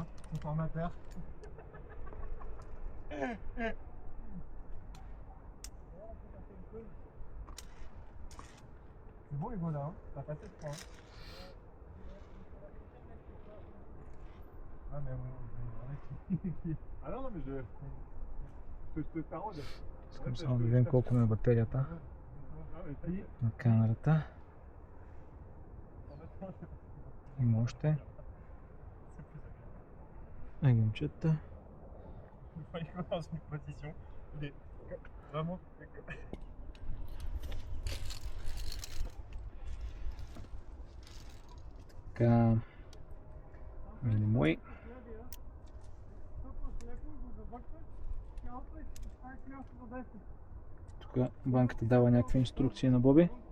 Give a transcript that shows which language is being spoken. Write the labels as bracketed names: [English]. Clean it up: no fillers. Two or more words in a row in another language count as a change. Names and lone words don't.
[French] C'est formateur. C'est bon, et voilà, hein. T'as passé le point. Hein. Ah, mais ouais, ah non, non, mais je te taraude. [Bulgarian] Искам само да видим колко ми е батерията на камерата. Има още. Агенчета. [French] Il faut dans une position. Il est vraiment. [Bulgarian] Така. Мили мои. Тук банката дава някакви инструкции на Боби.